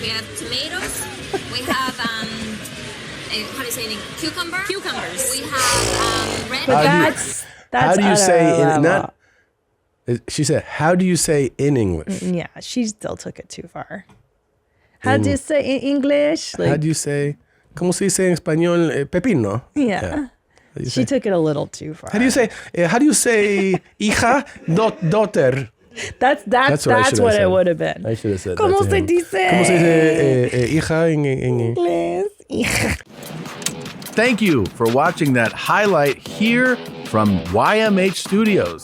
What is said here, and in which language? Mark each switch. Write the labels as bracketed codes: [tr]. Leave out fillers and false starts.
[en] We have tomatoes. We have, how do you say it? Cucumbers. We have red. But that's how do you say she said, how do you say in English? Yeah, she still took it too far. How do you say in English? Like, how do you say, [es] ¿cómo se dice en español? Pepino. [en] Yeah. She took it a little too far. How do you say hija, daughter? That's what it would have been. I should have said [es] ¿Cómo [en] that [es] se [en] to him. [es] dice? ¿Cómo se dice hija en Inglés? Hija. [en] Thank you for watching that highlight here from YMH Studios.